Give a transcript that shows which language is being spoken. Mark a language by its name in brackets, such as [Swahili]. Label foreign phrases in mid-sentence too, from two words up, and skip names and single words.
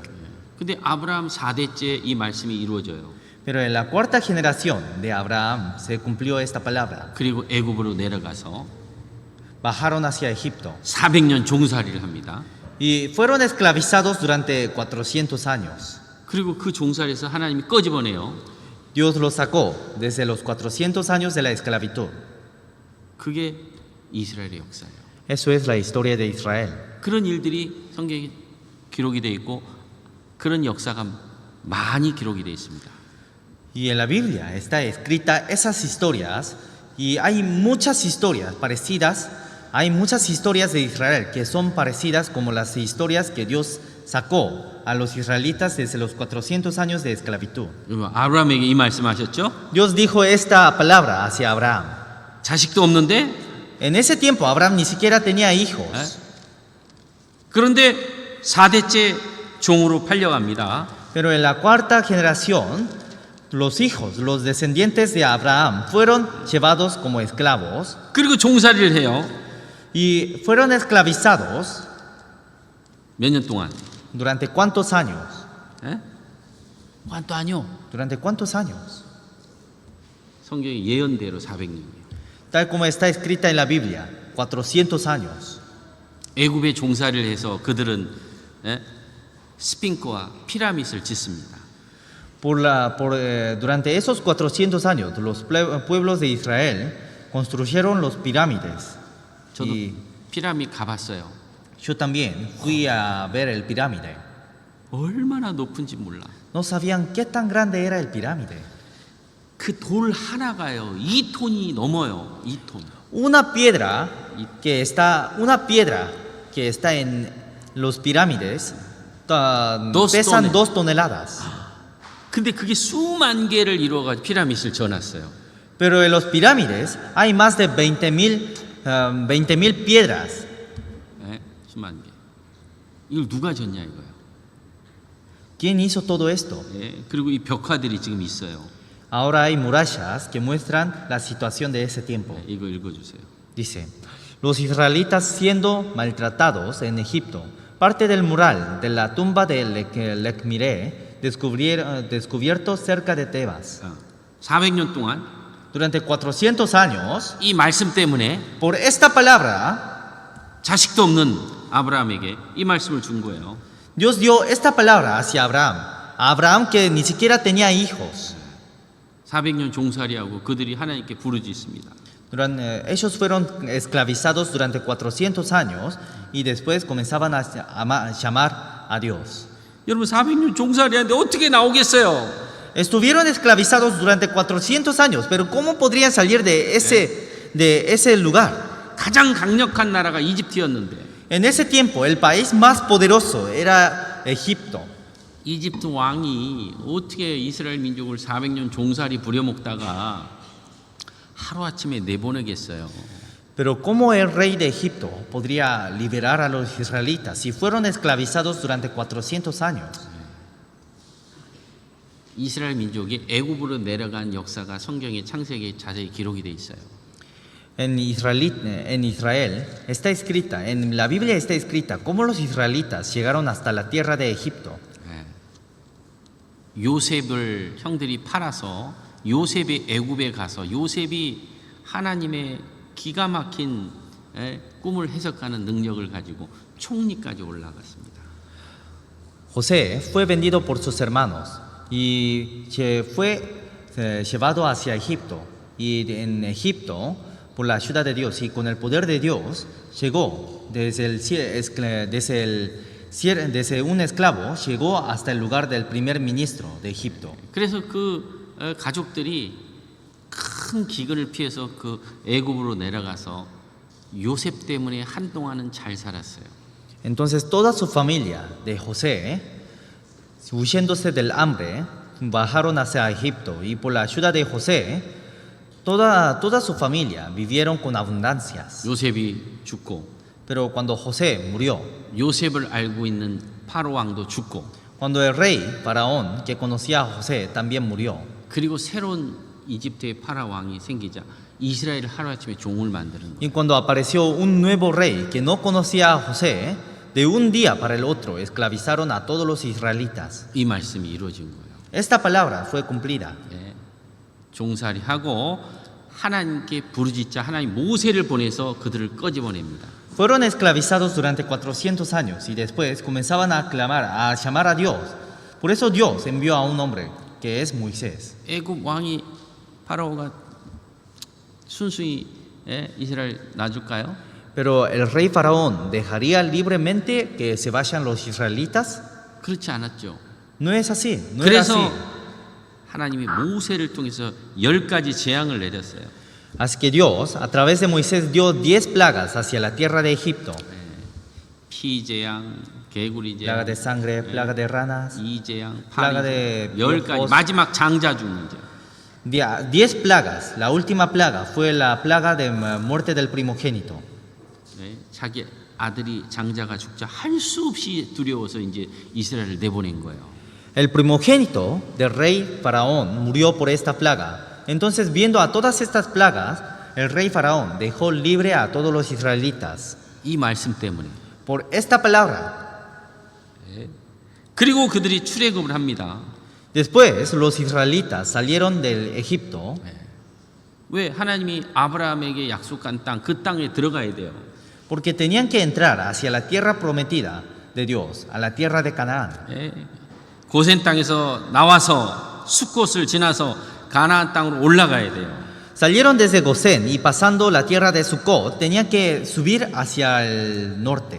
[Korean] 근데 아브라함 4대째 이 말씀이 이루어져요. [Spanish] Pero en la cuarta generación de Abraham se cumplió esta palabra. [Korean] 그리고 애굽으로 내려가서 [Spanish] Bajaron hacia Egipto [Korean] 400년 종살이를 합니다. [Spanish] y fueron esclavizados durante 400 años. [Korean] 그리고 그 종살이에서 하나님이 꺼집어내요. [Spanish] Dios los sacó desde los 400 años de la esclavitud. [Korean] 그게 이스라엘의 역사예요. [Spanish] Eso es la historia de Israel. [Korean] 그런 일들이 성경에 기록이 되어 있고 그런 역사가 많이 기록이 되어 있습니다. [Spanish] Y en la Biblia está escrita esas historias y hay muchas historias parecidas. Hay muchas historias de Israel que son parecidas como las historias que Dios sacó a los israelitas desde los 400 años de esclavitud. [Korean] 아브라함에게 이 말씀하셨죠? [Spanish] Dios dijo esta palabra hacia Abraham. [Korean] 자식도 없는데 [Spanish] En ese tiempo Abraham ni siquiera tenía hijos, [Korean] 그런데 4대째 종으로 팔려갑니다. [Spanish] pero en la cuarta generación los hijos, los descendientes de Abraham fueron llevados como esclavos [Korean] 그리고 종살이를 해요. [Spanish] y fueron esclavizados [Korean] 몇 년 동안? [Spanish] ¿durante cuántos años? ¿Cuánto año? ¿Durante cuántos años? [Korean] 성경의 예언대로 400년이에요. [Spanish] Tal como está escrita en la Biblia, 400 años. [Korean] 애굽에 종살이를 해서 그들은 스핑크와 피라밋을 짓습니다. [Spanish] Durante esos 400 años, los pueblos de Israel construyeron los pirámides. [Korean] 저도 [Spanish] Y [Korean] 피라밋 가봤어요. [Spanish] yo también fui a ver el pirámide. [Korean] 얼마나 높은지 몰라. [Spanish] No sabían qué tan grande era el pirámide. [Korean] 그 돌 하나가요 2톤이 넘어요. 2톤. [Spanish] Una piedra que está en los pirámides pesan toneladas. 2 toneladas. [Korean] 근데 그게 수만 개를 이루어가지고 피라밋을 져놨어요. [Spanish] Pero en los pirámides hay más de 20,000 piedras. [Korean] 예, 수만 개. 이걸 누가 졌냐 이거예요. [Spanish] ¿Quién hizo todo esto? [Korean] 예, 그리고 이 벽화들이 지금 있어요. [Spanish] Ahora hay murallas que muestran la situación de ese tiempo. [Korean] 예, 이거 읽어주세요. [Spanish] Dice, los israelitas siendo maltratados en Egipto, parte del mural de la tumba de Lecmiré descubierto cerca de Tebas. [Korean] 400년 동안 [Spanish] Durante 400 años, [Korean] 이 말씀 때문에 [Spanish] por esta palabra, [Korean] 자식도 없는 아브라함에게 이 말씀을 준 거예요. [Spanish] Dios dio esta palabra hacia Abraham. A Abraham que ni siquiera tenía hijos. [Korean] 400년 종살이하고 그들이 하나님께 부르짖습니다. [Spanish] Ellos fueron esclavizados durante 400 años y después comenzaban a llamar a Dios. [Korean] 여러분 400년 종살이하는데 어떻게 나오겠어요? [Spanish] Estuvieron esclavizados durante 400 años, pero ¿cómo podrían salir de ese lugar? [Korean] 가장 강력한 나라가 이집트였는데 [Spanish] En ese tiempo, el país más poderoso era Egipto. [Korean] 이집트 왕이 어떻게 이스라엘 민족을 400년 종살이 부려먹다가 하루아침에 내보내겠어요. [Spanish] Pero ¿cómo el rey de Egipto podría liberar a los israelitas si fueron esclavizados durante 400 años? [Korean] 이스라엘 민족이 애굽으로 내려간 역사가 성경에 창세기에 자세히 기록이 돼 있어요. [Spanish] En Israel está escrita, en la Biblia está escrita cómo los israelitas llegaron hasta la tierra de Egipto. [Korean] 요셉을 형들이 팔아서 요셉이 애굽에 가서 요셉이 하나님의 기가 막힌 꿈을 해석하는 능력을 가지고 총리까지 올라갔습니다. [Spanish] José fue vendido por sus hermanos y fue llevado hacia Egipto. Y en Egipto, por la ayuda de Dios y con el poder de Dios, llegó desde un esclavo, llegó hasta el lugar del primer ministro de Egipto. [Korean] 그래서 그 가족들이 큰 기근을 피해서 그 애굽으로 내려가서 요셉 때문에 한동안은 잘 살았어요. [Spanish] Entonces toda su familia de José, huyéndose del hambre, bajaron hacia Egipto y por la ayuda de José, toda su familia vivieron con abundancias. [Korean] 요셉이 죽고 [Spanish] Pero cuando José murió, [Korean] 요셉을 알고 있는 파로 왕도 죽고 [Spanish] cuando el rey faraón que conocía a José también murió, [Korean] 그리고 새로운 이집트의 파라 왕이 생기자 이스라엘을 하루아침에 종을 만드는 거예요. [Spanish] y cuando apareció un nuevo rey que no conocía a José, de un día para el otro esclavizaron a todos los israelitas. [Korean] 이 말씀이 이루어진 거예요. [Spanish] Esta palabra fue cumplida. [Korean] 예. 종살이하고 하나님께 부르짖자 하나님 모세를 보내서 그들을 끄집어냅니다. [Spanish] Fueron esclavizados durante 400 años y después comenzaban a clamar, a llamar a Dios. Por eso Dios envió a un hombre que es Moisés. [Korean] 애굽 왕이 파라오가 순수히 이스라엘 놔줄까요? [Spanish] Pero el rey faraón dejaría libremente que se vayan los israelitas. [Korean] 그렇지 않았죠. [Spanish] No es así, no era así. [Korean] 그래서 하나님이 모세를 통해서 10가지 재앙을 내렸어요. [Spanish] Así que Dios, a través de Moisés, dio 10 plagas hacia la tierra de Egipto. [Korean] 피 재앙, 개구리 [Spanish] Plaga de [Korean] 재앙, [Spanish] sangre, plaga de ranas, [Korean] 이 재앙, [Spanish] plaga [Korean] 파리 [Spanish] de [Korean] 10가지 [Spanish] piojos. [Korean] 마지막 장자 죽는 재앙. [Spanish] 10 plagas. La última plaga fue la plaga de muerte del primogénito. [Korean] 네, 자기 아들이 장자가 죽자 할 수 없이 두려워서 이제 이스라엘을 내보낸 거예요. [Spanish] El primogénito del rey faraón murió por esta plaga. Entonces, viendo a todas estas plagas, el rey faraón dejó libre a todos los israelitas. [Korean] 이 말씀 때문에. [Spanish] Por esta palabra. [Korean] 그리고 그들이 출애굽을 합니다. [Spanish] Después, los israelitas salieron del Egipto. [Korean] 왜 하나님이 아브라함에게 약속한 땅, 그 땅에 들어가야 돼요. [Spanish] Porque tenían que entrar hacia la tierra prometida de Dios, a la tierra de Canaán. [Korean] 고센 땅에서 나와서 숫곳을 지나서 가나안 땅으로 올라가야 돼요. [Spanish] Salieron desde Gosén y pasando la tierra de Sucot, tenían que subir hacia el norte.